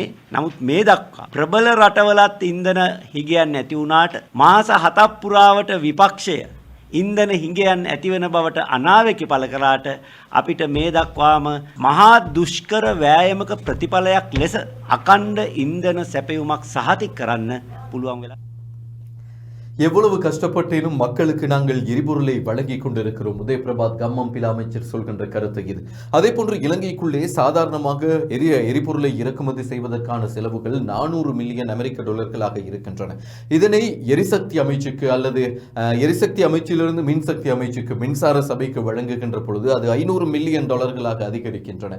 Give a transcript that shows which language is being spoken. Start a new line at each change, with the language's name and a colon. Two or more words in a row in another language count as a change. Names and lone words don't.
Sinhala: නමුත් මේ දක්වා ප්‍රබල රටවලත් ඉන්ධන හිගයන් නැති වුණාට මාස 7ක් පුරාවට විපක්ෂය ඉන්ධන හිඟයන් ඇතිවන බවට අනාවැකි පළ කළාට අපිට මේ දක්වාම මහා දුෂ්කර වෑයමක ප්‍රතිඵලයක් ලෙස අකණ්ඩ ඉන්ධන සැපයුමක් සහතික කරන්න පුළුවන් වෙලා.
Tamil: எவ்வளவு கஷ்டப்பட்டேனும் மக்களுக்கு நாங்கள் எரிபொருளை வழங்கி கொண்டிருக்கிறோம். உதயபிரபாத் கம்மம் பில அமைச்சர் சொல்கின்ற கருத்து இது. அதே போன்று இலங்கைக்குள்ளே சாதாரணமாக எரிபொருளை இறக்குமதி செய்வதற்கான செலவுகள் 400 மில்லியன் அமெரிக்க டாலர்களாக இருக்கின்றன. இதனை எரிசக்தி அமைச்சுக்கு அல்லது எரிசக்தி அமைச்சிலிருந்து மின்சக்தி அமைச்சுக்கு மின்சார சபைக்கு வழங்குகின்ற பொழுது அது 500 மில்லியன் டாலர்களாக அதிகரிக்கின்றன.